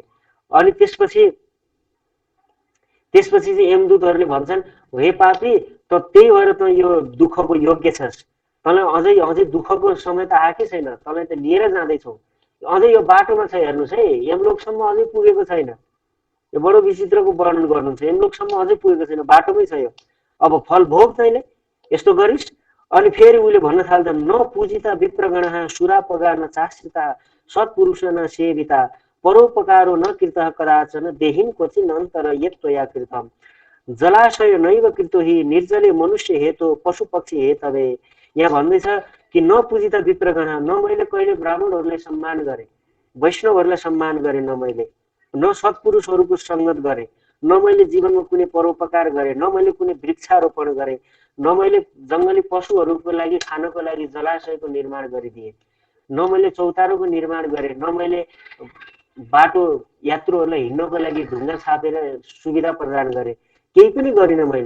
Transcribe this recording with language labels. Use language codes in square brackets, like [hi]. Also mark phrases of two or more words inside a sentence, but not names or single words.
[ne] अनि त्यसपछि चाहिँ यमदूतहरूले भन्छन्, हे पापी, त त्यही भएर त यो दुःखको योग्य छस्, तँलाई अझै दुःखको समय त आएकै छैन, तँलाई त लिएर जाँदैछौ, अझै यो बाटोमा छ, हेर्नुहोस् है, यमलोकसम्म अझै पुगेको छैन। यो बडो विचित्रको वर्णन गर्नुहुन्छ, यमलोकसम्म अझै पुगेको छैन, बाटोमै छ यो, अब फल भोग तैँले, यस्तो गरिस्। अनि फेरि उसले भन्न थाल्छ, [sa] न पूजिता विप्रगणः सुरापगा न चाश्रिता सत्पुरुष न सेविता परोपकारो न कृतः कदाचन देहिन क्वचिन अन्तर यत्त्वया कृतम। जलाशय नैव कृतो हि निर्जले मनुष्य हेतो पशु पक्षी हेतवे। [ne] यहाँ भन्दैछ कि [sa] न पूजिता विप्रगण, [ne] न मैले कहिले ब्राह्मणहरूलाई सम्मान गरेँ, वैष्णवहरूलाई सम्मान गरेँ, न मैले न सत्पुरुषहरूको सङ्गत गरेँ, न मैले जीवनमा कुनै परोपकार गरेँ, न मैले कुनै वृक्षारोपण गरेँ, न मैले जङ्गली पशुहरूको लागि खानको लागि जलाशयको निर्माण गरिदिएँ, न मैले चौतारोको निर्माण गरेँ, न मैले बाटो यात्रुहरूलाई हिँड्नको लागि ढुङ्गा छापेर सुविधा प्रदान गरेँ, केही पनि गरिनँ मैले।